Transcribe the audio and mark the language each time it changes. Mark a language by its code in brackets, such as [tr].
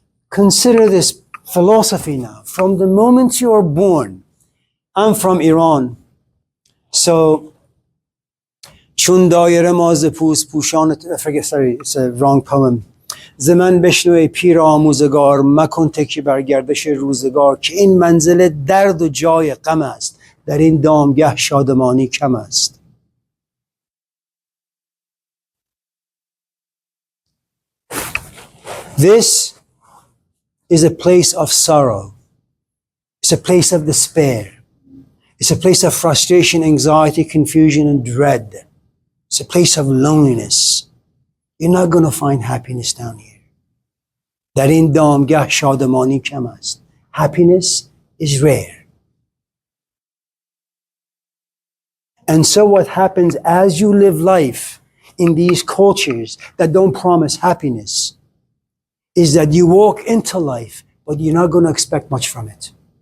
[en] Consider this philosophy now. From the moment you are born, I'm from Iran. So, [fa] چون دایره ماز پوست پوشان [en] sorry, it's a wrong poem. [fa] زمن بشنوی پیر آموزگار مکن تکی بر گردش روزگار که این منزل درد و جای غم است در این دامگه شادمانی کم است. [en] This is a place of sorrow. It's a place of despair. It's a place of frustration, anxiety, confusion, and dread. It's a place of loneliness. You're not going to find happiness down here. [fa] در این دامگه شادمانی کم است. [en] Happiness is rare. And so what happens as you live life in these cultures that don't promise happiness is that you walk into life, but you're not going to expect much from it.